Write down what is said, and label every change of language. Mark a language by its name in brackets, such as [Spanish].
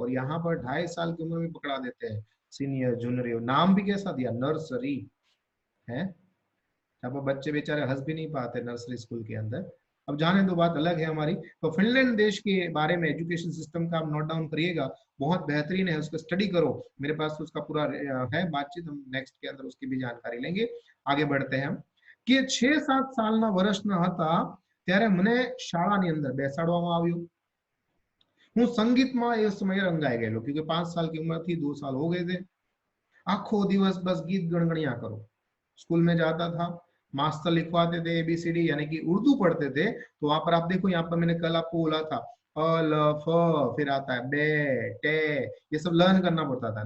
[Hindi] और यहाँ पर 2.5 साल की उम्र में पकड़ा देते हैं, सीनियर जूनियर, नाम भी कैसा दिया, नर्सरी है। अब बच्चे बेचारे हंस भी नहीं पाते नर्सरी स्कूल के अंदर। अब जाने दो, बात अलग है हमारी। तो फिनलैंड देश के बारे में एजुकेशन सिस्टम का आप नोट डाउन करिएगा, बहुत बेहतरीन है, उसको स्टडी करो। मेरे पास तो उसका पूरा है बातचीत, हम नेक्स्ट के अंदर उसकी भी जानकारी लेंगे। आगे बढ़ते हैं हम कि [Gujarati] 6-7 सालना વર્ષના હતા ત્યારે મને શાળાની અંદર બેસાડવામાં આવ્યું। હું સંગીતમાં એ સમયે રંગાઈ ગયેલો, [Hindi] क्योंकि 5 साल की उम्र थी, 2 साल हो गए थे। [Gujarati] आखो दिवस बस गीत गणगणिया करो। [Hindi] स्कूल में जाता था, मास्टर लिखवाते थे ABCD यानी कि उर्दू पढ़ते थे। तो वहां पर आप देखो, यहाँ पर मैंने कल आपको बोला था अ ल फ, फिर आता है बे टे, ये सब लर्न करना पड़ता था।